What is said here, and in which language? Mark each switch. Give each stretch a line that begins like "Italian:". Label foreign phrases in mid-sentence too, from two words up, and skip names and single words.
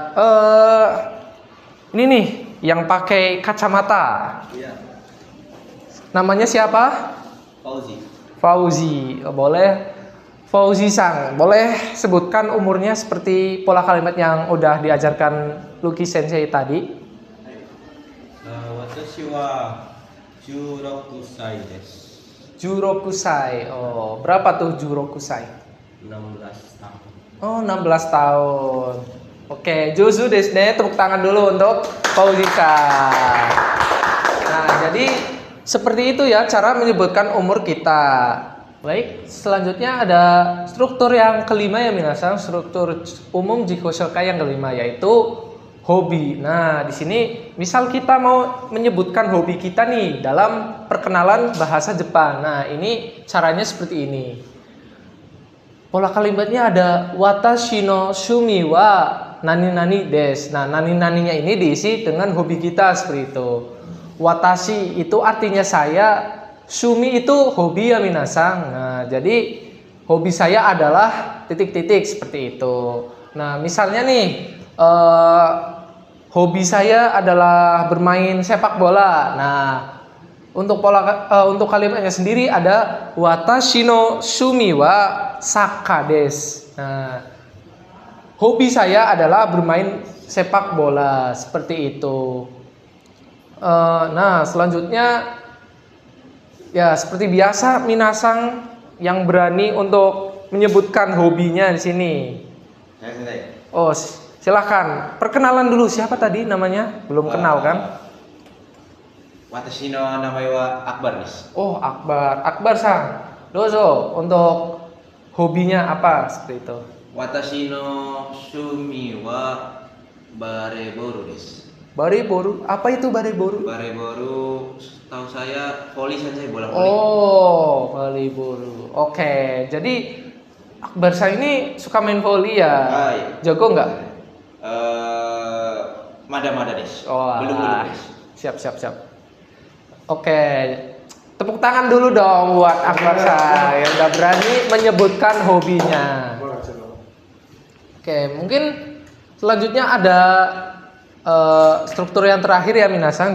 Indonesian: Ini nih, yang pakai kacamata. Iya. Namanya siapa? Fauzi. Fauzi. Boleh. Fauzi Sang, boleh sebutkan umurnya seperti pola kalimat yang udah diajarkan Lucky Sensei tadi?
Japanese: 私は16歳です. Jurokusai.
Indonesian: Oh, berapa tuh Jurokusai? 16 tahun. Oh, 16 tahun. Oke,
Japanese: 上手ですね.
Indonesian: Tepuk tangan dulu untuk Fauzi Sang. Nah, jadi seperti itu ya cara menyebutkan umur kita. Baik, selanjutnya ada struktur yang kelima ya minasan, struktur umum Jikoshokai yang kelima yaitu hobi. Nah, di sini misal kita mau menyebutkan hobi kita nih dalam perkenalan bahasa Jepang. Nah, ini caranya seperti ini. Pola kalimatnya ada
Japanese: 私の趣味は何々です.
Indonesian: Nah, nani-naninya ini diisi dengan hobi kita seperti itu. Watashi itu artinya saya, shumi itu hobi ya minasang. Nah, jadi hobi saya adalah titik-titik seperti itu. Nah, misalnya nih hobi saya adalah bermain sepak bola. Nah, untuk kalimatnya sendiri ada
Japanese: 私の趣味はサッカーです.
Indonesian: Nah, hobi saya adalah bermain sepak bola seperti itu. Nah, selanjutnya ya seperti biasa minasang yang berani untuk menyebutkan hobinya di sini. Saya Sensei. Oh, silahkan. Perkenalan dulu, siapa tadi namanya? Belum kenal kan?
Japanese: 私の名前はAkbarです.
Indonesian: Oh, Akbar. Akbar Sang. Dozo, untuk hobinya apa seperti itu?
Japanese: 私の趣味はバレーボールです.
Indonesian: Bareboru. Apa itu bareboru? Bareboru tahu saya voli Sensei, bola voli. Oh, bareboru. Oke, jadi Akbar Sang ini suka main volley ya? Iya. Jago nggak?
Japanese: まだまだです. Oh,
Indonesian: Belum alah.
Japanese: desu.
Indonesian: Siap. Oke, tepuk tangan dulu dong buat Akbar Sang yang udah berani menyebutkan hobinya. Oke, mungkin selanjutnya ada struktur yang terakhir ya minasang.